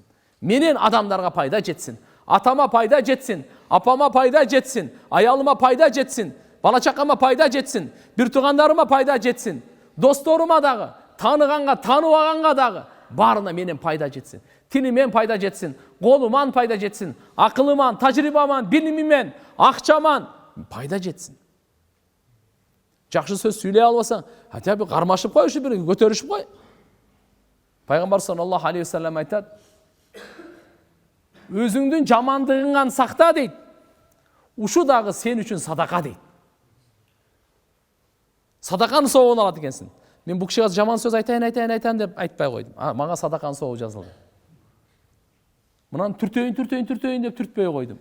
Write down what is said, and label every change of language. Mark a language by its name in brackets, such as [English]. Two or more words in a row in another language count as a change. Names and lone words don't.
[Kyrgyz] Менен адамдарга пайда жетсин. Атама пайда жетсин, апама пайда жетсин, аялыма пайда жетсин, бала чакама пайда жетсин, бир туугандарыма пайда жетсин, досторума дагы, таныганга, тааныбаганга дагы баарына менен пайда жетсин. Тилимен пайда жетсин, колуман пайда жетсин, акылыман, тажрыйбаман, билимимен, акчаман пайда жетсин. Жакшы сөз сүйлөй албасаң, [Russian] хотя бы [Kyrgyz] кармашып кой, ушу бир көтөрүшүп кой. Пайгамбар [Arabic] صلى الله عليه وسلم [Kyrgyz] айтат: өзүңдүн жамандыгыңан сакта дейт. Ушу дагы сен үчүн садака дейт. Садаканы соогун алат экенсиң. Мен бул кишиге жаман сөз айтайын деп айтпай койдум. Мага садаканын соогу жазылды. Мынаны түртөйүн деп түртпөй койдум.